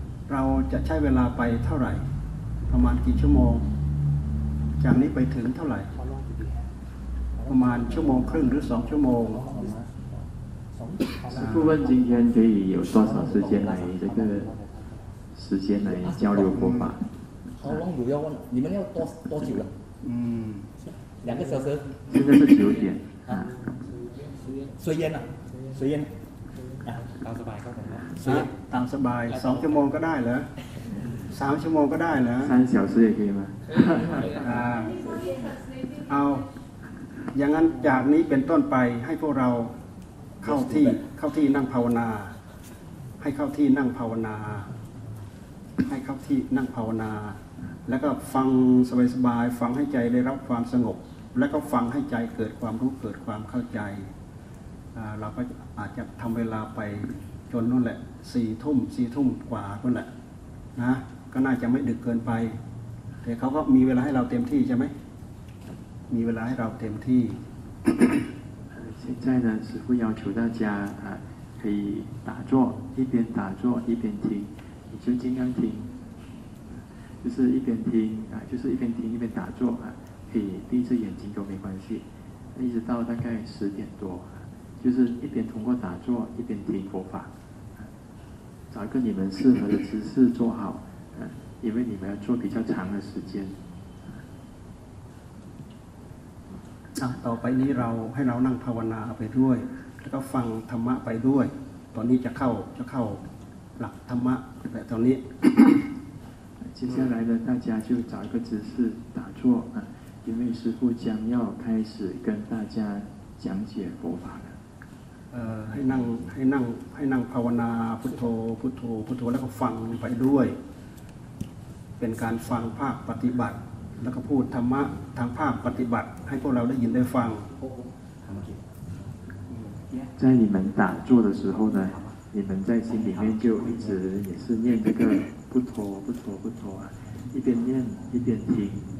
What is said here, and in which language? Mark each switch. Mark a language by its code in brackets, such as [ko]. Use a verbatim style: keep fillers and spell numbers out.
[th] เราจะใช้เวลาไปเท่าไหร่ประมาณกี่ชั่วโมงจากนี้ไปถึงเท่าไหร่ประมาณชั่วโมงครึ่งหรือสองชั่วโมง [zh] 师父问今天可以有多少时间来这个时间来交流佛法？好，龙主要问了，你们要多多久了？嗯，两个小时。现在是九点啊。随缘啊，随缘啊， [th] ตามสบายก็ได้นะ ตามสบายสองชั่วโมงก็ได้เหรอสามชั่วโมงก็ได้เหรอ [zh] 三小时也可以吗？ [th] อ่าเอาอย่างนั้นจากนี้เป็นต้นไปให้พวกเราเข้าที่เข้าที่นั่งภาวนาให้เข้าที่นั่งภาวนา ให้เข้าที่นั่งภาวนาแล้วก็ฟังสบายๆฟังให้ใจได้รับความสงบแล้วก็ฟังให้ใจเกิดความรู้เกิดความเข้าใจเราก็อาจจะทำเวลาไปจนนู่นแหละสี่ทุ่มสี่ทุ่มกว่านู่นแหละนะก็น่าจะไม่ดึกเกินไปแต่เขาก็มีเวลาให้เราเต็มที่ใช่ไหมมีเวลาให้เราเต็มที่ [zh] 现在呢，师父要求大家啊，可以打坐，一边打坐一边听，你就尽量听，就是一边听啊，就是一边听一边打坐啊，可以闭着眼睛都没关系，一直到大概十点多，就是一边通过打坐一边听佛法，找一个你们适合的姿势坐好，啊，因为你们要坐比较长的时间。 [th] ต่อไปนี้เราให้เรานั่งภาวนาไปด้วยแล้วก็ฟังธรรมะไปด้วยตอนนี้จะเข้าจะเข้าหลักธรรมะแต่ตอนนี้ [zh] 接下来呢大家就找一个姿势打坐啊因为师父将要开始跟大家讲解佛法了 [th] เอ่อให้นั่งให้นั่งให้นั่งภาวนาพุทโธพุทโธพุทโธแล้วก็ฟังไปด้วยเป็นการฟังภาคปฏิบัติแล้วก็พูดธรรมะทางภาคปฏิบัติให้พวกเราได้ยินได้ฟัง [zh] 在你们打坐的时候呢你们在心里面就一直也是念这个不陀不陀不陀啊一边念一边听